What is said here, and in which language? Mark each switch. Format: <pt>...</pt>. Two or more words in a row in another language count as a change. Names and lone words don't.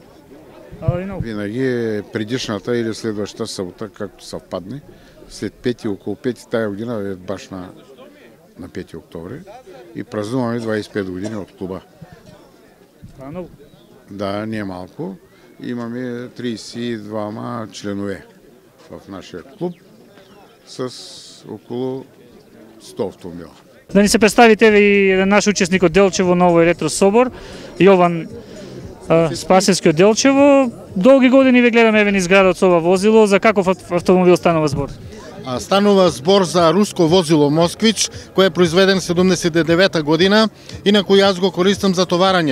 <bg>Винаги предишната или следващата събота, както съвпадне, след 5 около 5 тая година е баш на 5 октомври и празнуваме 25 години от клуба. Това е много. Да, не е малко. Имаме 32 членове в нашия клуб с около 100 автомобила.</bg> <mk>Да ни се представите ви наш учесник от Делчево, ново е ретро собор, Јован Спасевски от Делчево. Долги години ви гледаме еве низ градот со ова возило. За каков автомобил станува збор? Станува збор за руско возило Москвич, кое е произведен 79 година и на кој аз го користам за товарање.</mk>